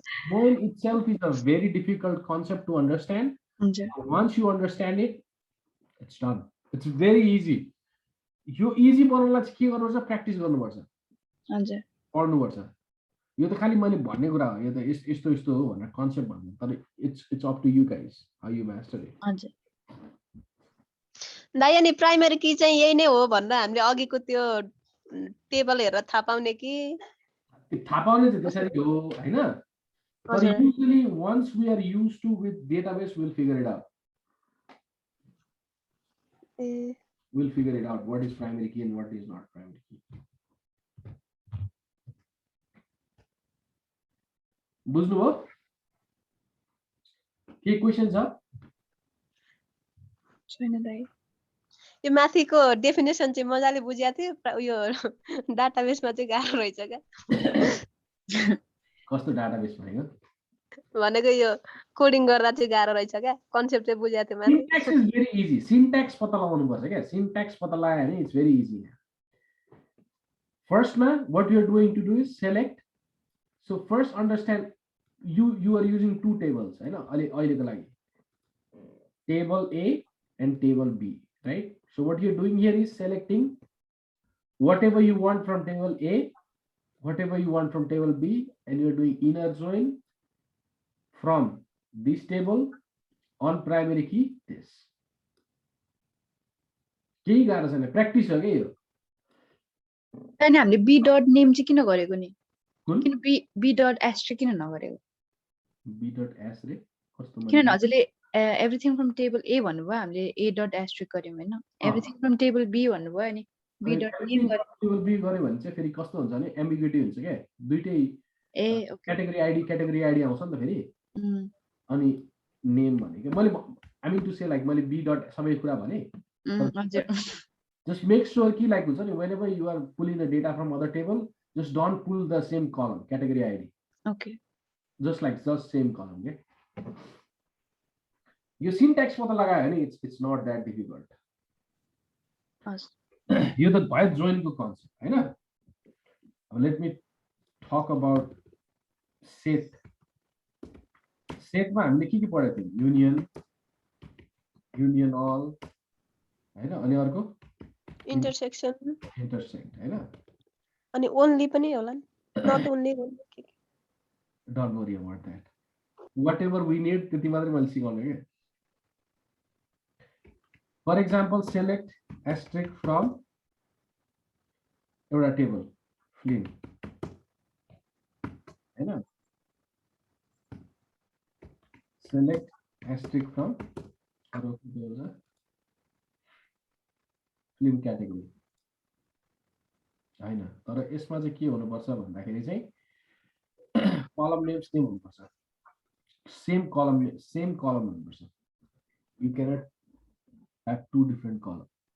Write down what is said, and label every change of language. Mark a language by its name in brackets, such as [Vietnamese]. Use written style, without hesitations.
[English] join itself is a very difficult concept to understand [Nepali] हुन्छ [English] once you understand it it's done it's very easy [Nepali] यो easy बनाउनलाई चाहिँ के गर्नुपर्छ practice गर्नुपर्छ हजुर पढ्नुपर्छ यो त खाली मैले भन्ने कुरा हो यो त यस्तो हो भनेर कन्सेप्ट भन्नु तर [English] it's up to you guys how you master it [Nepali] हजुर दाइ अनि प्राइमरी की चाहिँ यही नै हो भनेर हामीले अघिको त्यो टेबल हेरेर थाहा पाउने कि थाहा पाउने चाहिँ त्यसरी हो हैन But हजुर [English] usually once we are used to with database, we'll figure it out. [Nepali] A [English] We'll figure it out what is primary key and what is not primary key. [Nepali] बुझ्नुभयो? के क्वेशन छ? छैन दाइ। यो माथिको डेफिनेसन चाहिँ मजाले बुझिया थियो यो डाटाबेसमा चाहिँ गाह्रो रहेछ क्या कस्तो डाटाबेस भनेको? भनेको यो कोडिङ गर्दा चाहिँ गाह्रो रहेछ क्या कन्सेप्ट चाहिँ बुझिया थियो माथि [English] Syntax is very easy. [Nepali] Syntax पत्ता लगाउनु पर्छ क्या. [English] Syntax [Nepali] पत्ता लगायो भने [English] it's very easy. First ma, what you are going to do is select. So first understand you are using two tables, हैन? [Nepali] अहिलेको लागि. [English] Table A and table B, right? So what you're doing here is selecting whatever you want from table A, whatever you want from table B, and you're doing inner join from this table on primary key this. [Nepali] केही गाह्रो छैन, practice हो के यो. अनि हामीले B dot name चाहिँ किन गरेको नि? कुन? किन बी डट एस्ट्रिक किन नगरेको? b dot s रे कस्तो किनभने हजुरले एभ्रिथिङ फ्रम टेबल ए भन्नुभयो, हामीले ए डट एस्ट्रिक गर्यौँ होइन? एभ्रिथिङ फ्रम टेबल बी भन्नुभयो अनि बी डट नेम गर्यो। टेबल बी गर्यो भने चाहिँ फेरि कस्तो हुन्छ भने एम्बिग्युटी हुन्छ क्या. दुईटै ए ओके। क्याटेगोरी आइडी आउँछ नि त फेरि. अनि नेम भनेको मैले I mean to say like मैले बी डट सबै कुरा भने. हजुर। [English] Just make sure कि like [Nepali] हुन्छ नि [English] whenever you are pulling the data from other table, just don't pull the same column category ID. Okay. Just same column. Okay. [Nepali] यो syntax पत्ता लगायो भने [English] it's not that difficult. [Nepali] यो त भयो join को concept हैन? [English] Let me talk about set. [Nepali] Set मा हामीले के पढेको थियौं? [English] Union all हैन? [Nepali] अनि अर्को [English] Intersection intersect हैन? [Nepali] अनि ओन्ली पनि होला नि not only [English] Don't worry about that. Whatever we need, [Nepali] त्यति मात्रै मैले सिकाउने के. [English] For example, select asterisk from एउटा table, film. [Nepali] हैन? [English] Select asterisk from film category. [Nepali] हैन? तर यसमा चाहिँ के हुनुपर्छ भन्दाखेरि चाहिँ column names same हुनुपर्छ. [English] Same column हुनुपर्छ. You cannot have two different columns.